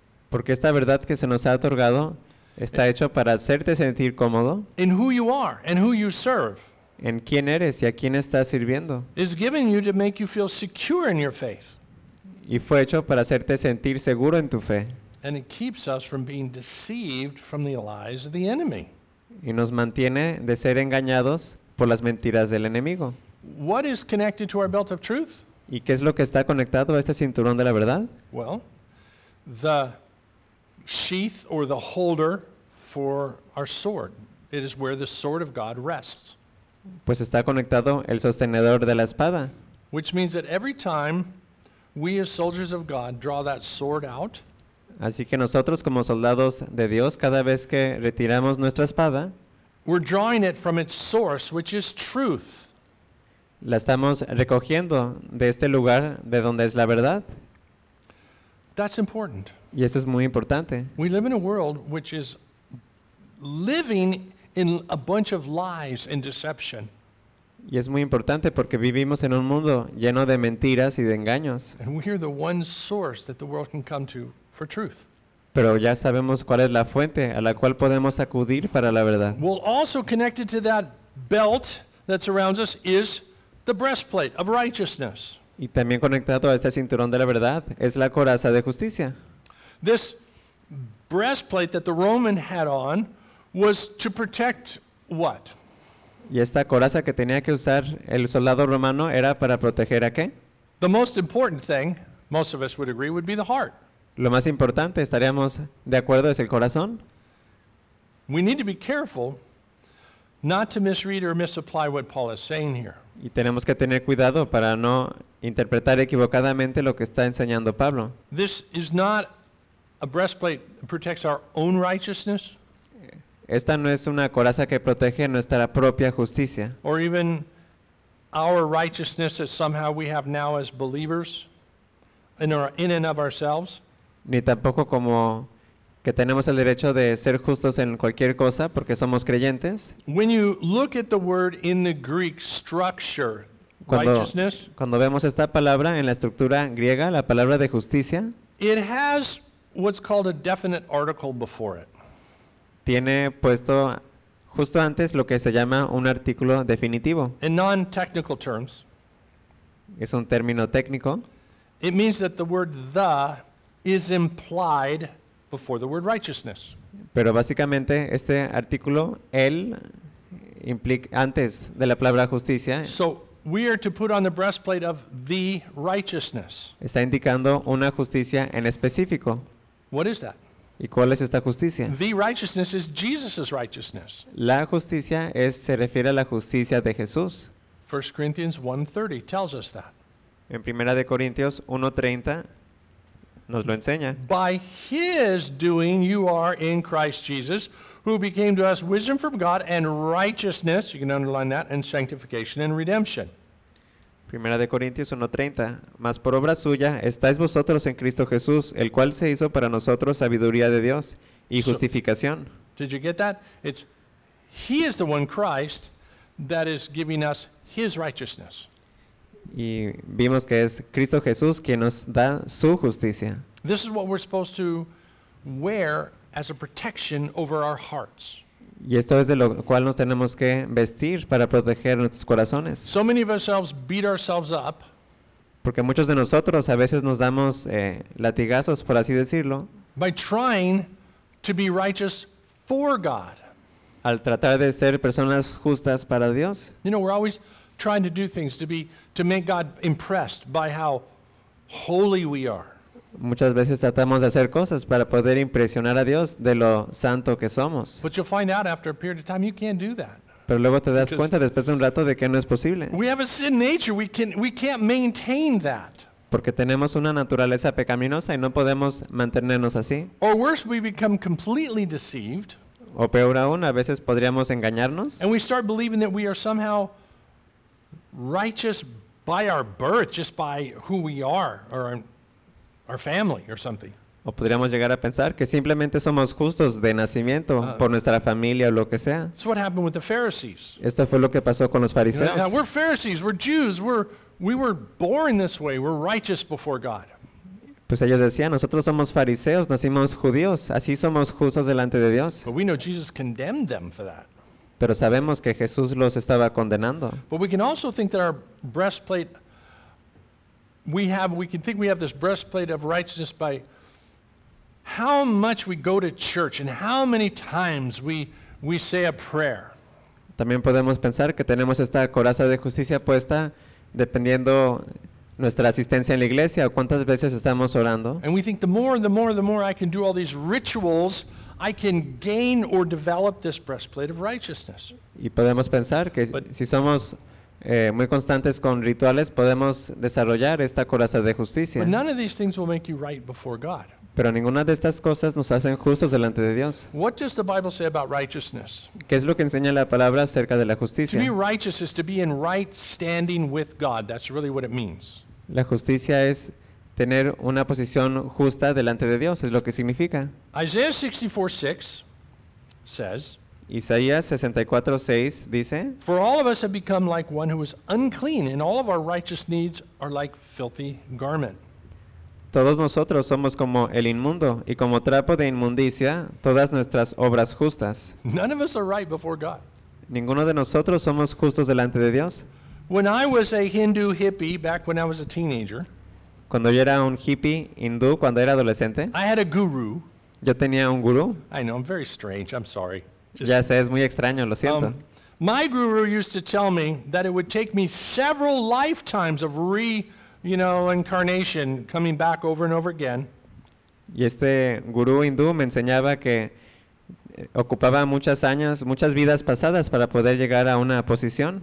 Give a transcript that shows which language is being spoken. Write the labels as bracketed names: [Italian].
[Spanish] Porque esta verdad que se nos ha otorgado está hecho para hacerte sentir cómodo. [English] In who you are and who you serve. [Spanish] En quién eres y a quién estás sirviendo. [English] Is given you to make you feel secure in your faith. [Spanish] Y fue hecho para hacerte sentir seguro en tu fe. [English] And it keeps us from being deceived from the lies of the enemy. [Spanish] Y nos mantiene de ser engañados por las mentiras del enemigo. [English] What is connected to our belt of truth? [Spanish] ¿Y qué es lo que está conectado a este cinturón de la verdad? [English] Well, the sheath or the holder for our sword. It is where the sword of God rests. [Spanish] Pues está conectado el sostenedor de la espada. [English] Which means that every time we as soldiers of God draw that sword out. [Spanish] Así que nosotros como soldados de Dios, cada vez que retiramos nuestra espada, [English] we're drawing it from its source, which is truth. [Spanish] La estamos recogiendo de este lugar de donde es la verdad. [English] That's important. [Spanish] Y eso es muy importante. [English] We live in a world which is living in a bunch of lies and deception. [Spanish] Y es muy importante porque vivimos en un mundo lleno de mentiras y de engaños. [English] And we are the one source that the world can come to for truth. [Spanish] Pero ya sabemos cuál es la fuente a la cual podemos acudir para la verdad. [English] Well, also connected to that belt that surrounds us is the breastplate of righteousness. [Spanish] Y también conectado a este cinturón de la verdad es la coraza de justicia. [English] This breastplate that the Roman had on was to protect what? [Spanish] Y esta coraza que tenía que usar el soldado romano era para proteger a qué? [English] The most important thing, most of us would agree, would be the heart. [Spanish] Lo más importante, estaríamos de acuerdo, es el corazón. [English] We need to be careful not to misread or misapply what Paul is saying here. [Spanish] Y tenemos que tener cuidado para no interpretar equivocadamente lo que está enseñando Pablo. [English] This is not a breastplate that protects our own righteousness. [Spanish] Esta no es una coraza que protege nuestra propia justicia. [English] Or even our righteousness that somehow we have now as believers in and of ourselves. [Spanish] Ni tampoco como que tenemos el derecho de ser justos en cualquier cosa porque somos creyentes. [English] When you look at the word in the Greek structure, righteousness, [Spanish] cuando vemos esta palabra en la estructura griega, la palabra de justicia, [English] it has what's called a definite article before it. [Spanish] Tiene puesto justo antes lo que se llama un artículo definitivo. [English] In non-technical terms, [Spanish] es un término técnico. [English] It means that the word the is implied before the word righteousness. [Spanish] Pero básicamente este artículo el implica antes de la palabra justicia. [English] So we are to put on the breastplate of the righteousness. [Spanish] Está indicando una justicia en específico. [English] What is that? [Spanish] ¿Y cuál es esta justicia? [English] The righteousness is Jesus's righteousness. [Spanish] La justicia es se refiere a la justicia de Jesús. [English] 1 Corinthians 1:30 tells us that. [Spanish] En Primera de Corintios 1:30 nos lo enseña. [English] By his doing you are in Christ Jesus, who became to us wisdom from God and righteousness, you can underline that, and sanctification and redemption. [Spanish] Primera de Corintios 1:30, mas por obra suya estáis vosotros en Cristo Jesús, el cual se hizo para nosotros sabiduría de Dios y justificación. [English] So, did you get that? It's he is the one Christ that is giving us his righteousness. [Spanish] Y vimos que es Cristo Jesús quien nos da su justicia. [English] This is what we're supposed to wear as a protection over our hearts. [Spanish] Y esto es de lo cual nos tenemos que vestir para proteger nuestros corazones. [English] So many of ourselves beat ourselves up. [Spanish] Porque muchos de nosotros a veces nos damos latigazos, por así decirlo. [English] By trying to be righteous for God. [Spanish] Al tratar de ser personas justas para Dios. [English] You know, we're always trying to do things to make God impressed by how holy we are. [Spanish] Muchas veces tratamos de hacer cosas para poder impresionar a Dios de lo santo que somos. [English] But you'll find out after a period of time you can't do that. [Spanish] Pero luego te das cuenta después de un rato de que no es posible. [English] We have a sin nature, we can't maintain that. [Spanish] Porque tenemos una naturaleza pecaminosa y no podemos mantenernos así. [English] Or worse, we become completely deceived. [Spanish] O peor aún, a veces podríamos engañarnos. [English] And we start believing that we are somehow righteous by our birth, just by who we are, or our family, or something. [Spanish] O podríamos llegar a pensar que simplemente somos justos de nacimiento por nuestra familia o lo que sea. [English] That's what happened with the Pharisees. [Spanish] Esto fue lo que pasó con los fariseos. [English] Now, we're Pharisees, we're Jews, we were born this way, we're righteous before God. [Spanish] Pues ellos decían, nosotros somos fariseos, nacimos judíos, así somos justos delante de Dios. [English] But we know Jesus condemned them for that. [Spanish] Pero sabemos que Jesús los estaba condenando. [English] But we can also think that our breastplate, we have this breastplate of righteousness by how much we go to church and how many times we say a prayer. [Spanish] También podemos pensar que tenemos esta coraza de justicia puesta dependiendo nuestra asistencia en la iglesia o cuántas veces estamos orando. [English] And we think the more I can do all these rituals, I can gain or develop this breastplate of righteousness. [Spanish] Y podemos pensar que si somos muy constantes con rituales, podemos desarrollar esta coraza de justicia. [English] But none of these things will make you right before God. [Spanish] Pero ninguna de estas cosas nos hacen justos delante de Dios. [English] What does the Bible say about righteousness? [Spanish] ¿Qué es lo que enseña la palabra acerca de la justicia? [English] To be righteous is to be in right standing with God. That's really what it means. [Spanish] La justicia es tener una posición justa delante de Dios, es lo que significa. [English] Isaiah 64:6 says, [Spanish] Isaías 64:6 dice, [English] for all of us have become like one who is unclean, and all of our righteous deeds are like filthy garment. [Spanish] Todos nosotros somos como el inmundo y como trapo de inmundicia todas nuestras obras justas. [English] None of us are right before God. [Spanish] Ninguno de nosotros somos justos delante de Dios. [English] When I was a Hindu hippie back when I was a teenager, [Spanish] cuando yo era un hippie hindú cuando era adolescente, [English] I had a guru. [Spanish] Yo tenía un guru. [English] I know, I'm very strange, I'm sorry. [Spanish] Just, ya sé, es muy extraño, lo siento. [English] My guru used to tell me that it would take me several lifetimes of incarnation, coming back over and over again. [Spanish] Y este gurú hindú me enseñaba que ocupaba muchas años, muchas vidas pasadas para poder llegar a una posición.